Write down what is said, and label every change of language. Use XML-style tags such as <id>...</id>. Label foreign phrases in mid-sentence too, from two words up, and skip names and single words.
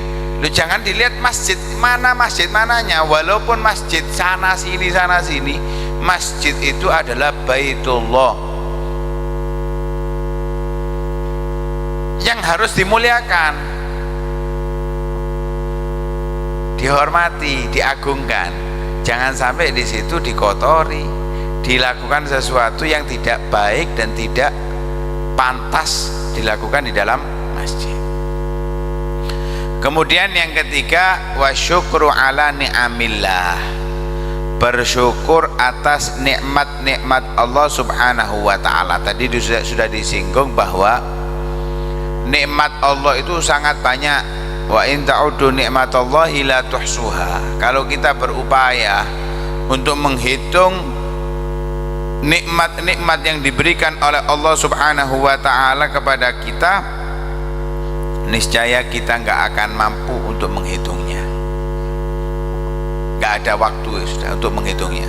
<id>Lu jangan dilihat masjid mananya, walaupun masjid sana sini, masjid itu adalah baitullah yang harus dimuliakan, dihormati, diagungkan. Jangan sampai di situ dikotori, dilakukan sesuatu yang tidak baik dan tidak pantas dilakukan di dalam masjid. Kemudian yang ketiga,</id> <ar>والشكر على نعم الله,</ar> <id>bersyukur atas nikmat-nikmat Allah</id> <ar>سبحانه وتعالى.</ar> <id>Tadi sudah disinggung bahwa nikmat Allah itu sangat banyak.</id> <ar>وإن تعدوا نعمة الله لا تحصوها.</ar> <id>Kalau kita berupaya untuk menghitung nikmat-nikmat yang diberikan oleh Allah</id> <ar>سبحانه وتعالى</ar> <id>kepada kita, niscaya kita nggak akan mampu untuk menghitungnya. Nggak ada waktu sudah untuk menghitungnya.</id>